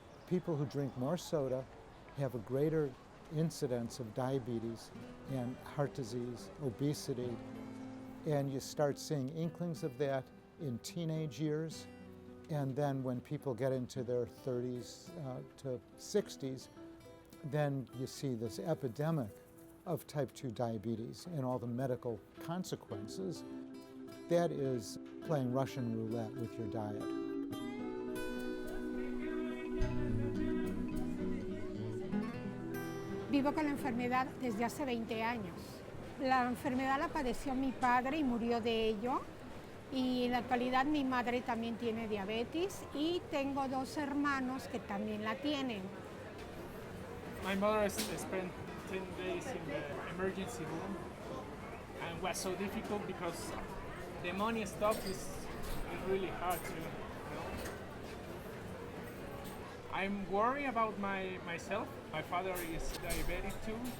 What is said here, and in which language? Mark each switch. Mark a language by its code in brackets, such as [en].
[en] People who drink more soda have a greater incidence of diabetes and heart disease, obesity, and you start seeing inklings of that in teenage years, and then when people get into their 30s to 60s, then you see this epidemic of type 2 diabetes and all the medical consequences. That is playing Russian roulette with your diet. [es] Vivo con la enfermedad desde hace 20 años. La enfermedad la padeció mi padre y murió de ello. Y en la actualidad mi madre también tiene diabetes y tengo 2 hermanos que también la tienen. [en] My mother spent 10 days in the emergency room and was so difficult because the money stuff is really hard to, you know. I'm worried about myself. My father is diabetic too.